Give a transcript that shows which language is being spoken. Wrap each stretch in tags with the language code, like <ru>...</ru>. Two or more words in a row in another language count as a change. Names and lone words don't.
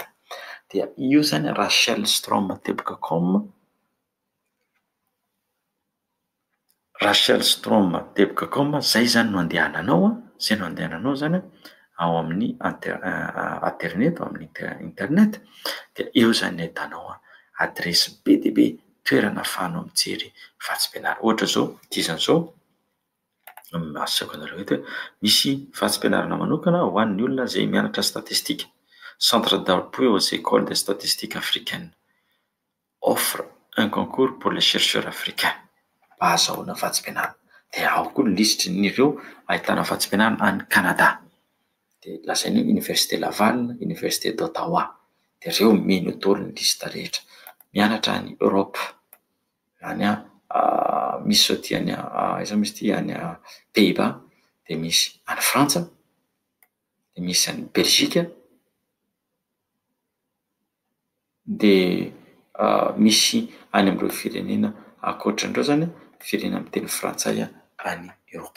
<mg>Dia io izany Rachel Strom tebokacom, izay izany no andehananao, izay no andehananao izany ao amin'ny internet, ao amin'ny internet, dia eo zany ahitanao adresy be dia be toerana ahafahanao mijery vatsim-pianarana. Ohatra zao, disan'izao masako anareo eto hoe misy vatsim-pianarana manokana ho an'ny olona izay mianatra statistika.</mg> <fr>Centre d'appui aux écoles de statistique africaine offre un concours pour les chercheurs africains.</fr> <mg>Ahazoana vatsim-pianarana. Dia ao koa ny lisitran'ireo ahitana vatsim-pianarana any Canada. Dia lazainy hoe Université Laval, Université d'Ottawa. Dia ireo mino tôlo ny lisita rehetra. Mianatra any Europe, any misy zao ty any iza misy ty any Pays-Bas, dia misy any Frantsa, dia misy any Belzika, dia misy any amin'ireo firenena ankoatran'ireo zany firenena miteny frantsay any Eropa.</mg>